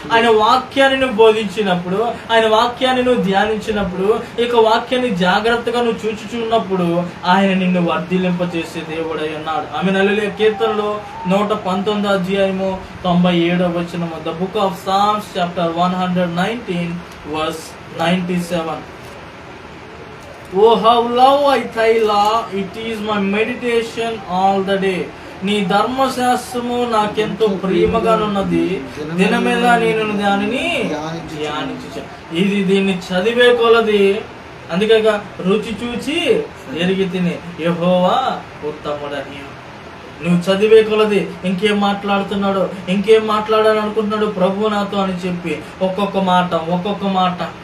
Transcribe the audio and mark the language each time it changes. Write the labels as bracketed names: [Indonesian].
[Telugu] ఆయన వాక్యాన్ని నువ్వు బోధించినప్పుడు, ఆయన వాక్యాన్ని నువ్వు ధ్యానించినప్పుడు, ఇక వాక్యాన్ని జాగ్రత్తగా నువ్వు చూచుచున్నప్పుడు ఆయన నిన్ను వర్ధిల్లింపజేసే దేవుడై ఉన్నాడు. ఆమె హల్లెలూయా. కీర్తనలో 119 అధ్యాయము 97వ వచనము. [English] The book of psalms chapter 119 verse 97. Oh, how love I thy law, it is my meditation all the day. [Telugu] నీ ధర్మశాస్త్రము నాకెంతో ప్రియమగానున్నది, దినమేలా నేను దానిని ధ్యానించు. ఇది దీన్ని చదివే కొలది, అందుకే రుచి చూచి ఎరిగి తిని యెహోవా ఉత్తముడని. నువ్వు చదివే కొలది ఇంకేం మాట్లాడుతున్నాడు, ఇంకేం మాట్లాడాలని అనుకుంటున్నాడు ప్రభు నాతో అని చెప్పి ఒక్కొక్క మాట.